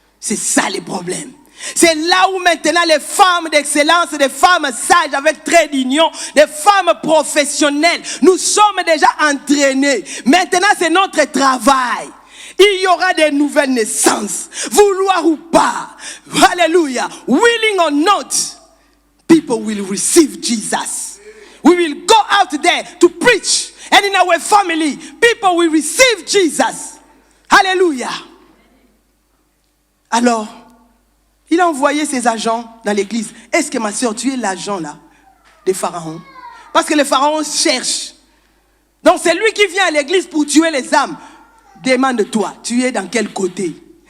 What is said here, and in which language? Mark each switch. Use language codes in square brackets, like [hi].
[fr] C'est ça le problème. C'est là où maintenant les femmes d'excellence, des femmes sages avec trait d'union, des femmes professionnelles, nous sommes déjà entraînés. Maintenant, c'est notre travail. Il y aura des nouvelles naissances, vouloir ou pas. Alléluia. [en] Willing or not, people will receive Jesus. We will go out there to preach. And in our family, people will receive Jesus. [fr] Alléluia. Alors, il a envoyé ses agents dans l'église. Est-ce que ma soeur, tu es l'agent là de Pharaon? Parce que le Pharaon cherche. Donc c'est lui qui vient à l'église pour tuer les âmes. Demande-toi, tu es dans quel côté?